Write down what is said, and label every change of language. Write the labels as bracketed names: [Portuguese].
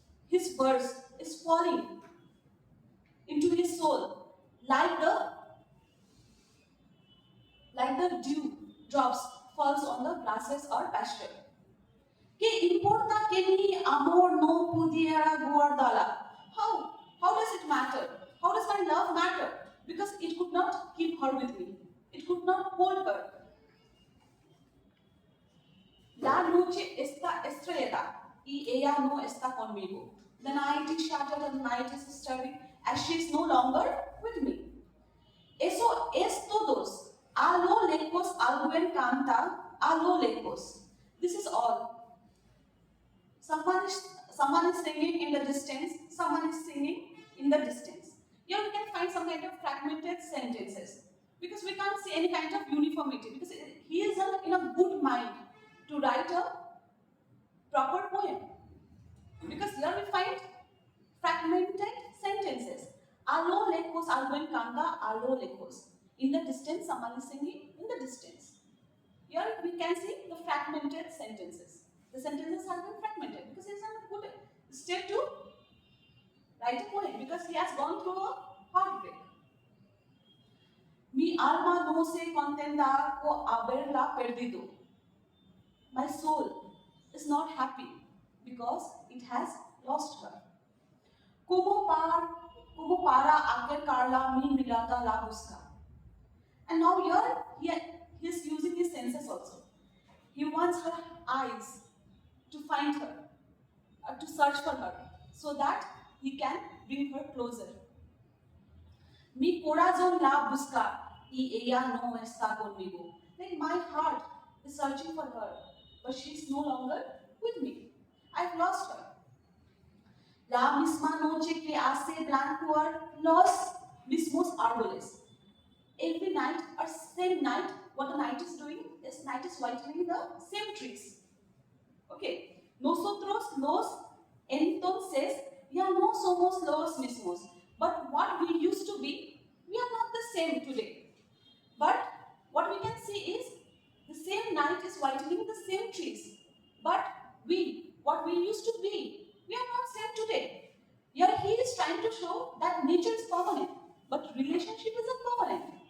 [English] His verse is falling into his soul like the dew drops falls on the grasses or pasture. [Spanish] ¿Qué importa que mi amor no pudiera guardarla? [English] How does it matter? How does my love matter? Because it could not keep her with me. It could not hold her. [Spanish] La noche está estrellada y ella no está conmigo. [English] The night is shattered and the night is stirring as she is no longer with me. [Spanish] Eso es todos. A lo lejos alguien canta, a lo lejos. [English] This is all. Someone is singing in the distance, someone is singing in the distance. Here we can find some kind of fragmented sentences because we can't see any kind of uniformity because he is in a good mind to write a proper poem. Because here we find fragmented sentences. [Spanish] A lo lejos alguien canta, a lo lejos. [English] In the distance, someone is singing in the distance. Here we can see the fragmented sentences. The sentences have been fragmented because he is in a good state to write a poem because he has gone through a heartbreak. [Spanish] Mi alma no se contenta con haberla perdido. [English] My soul is not happy because it has lost her. [Spanish] Como para acercarla mi mirada la busca. [English] And now here he is using his senses also. He wants her eyes to find her, to search for her, so that he can bring her closer. [Spanish] Mi corazón la busca y ella no está conmigo. [English] Like my heart is searching for her, but she is no longer with me. I've lost her. [Spanish] La misma noche que hace blanquear los mismos árboles. [English] Every night or same night, what the night is doing is night is whitening the same trees. Okay. [Spanish] Nosotros los entonces ya no somos los mismos. [English] But what we used to be, we are not the same today. But what we can see is the same night is whitening the same trees. But what we used to be, we are not same today. Here he is trying to show that nature is permanent, but relationship isn't permanent.